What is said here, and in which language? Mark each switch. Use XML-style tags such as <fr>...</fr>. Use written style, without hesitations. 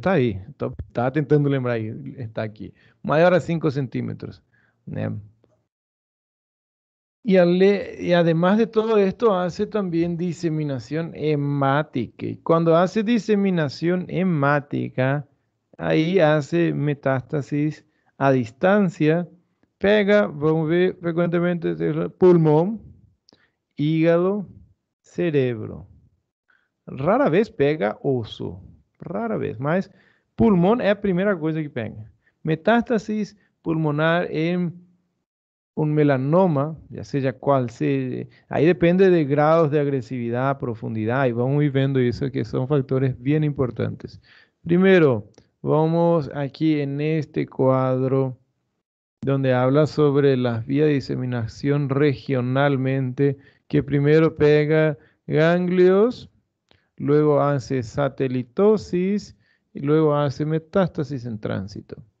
<pt>Está aí, estava tentando lembrar aí, está aqui. Maior a 5 centímetros. Né?</pt> <es>Y además de todo esto, hace también diseminación hemática. Y cuando hace diseminación hemática, ahí hace metástasis a distancia, pega, vamos a ver frecuentemente, pulmón, hígado, cerebro. Rara vez</es> <pt>pega osso, rara vez, mas pulmão é a primeira coisa que pega.</pt> <es>Metástasis pulmonar</es> <pt>em</pt> <es>un melanoma, ya sea cual sea, ahí depende de grados de agresividad, profundidad, y vamos a ir viendo eso que son factores bien importantes. Primero, vamos aquí en este cuadro donde habla sobre las vías de diseminación regionalmente, que primero pega ganglios, luego hace satelitosis y luego hace metástasis en tránsito.</es>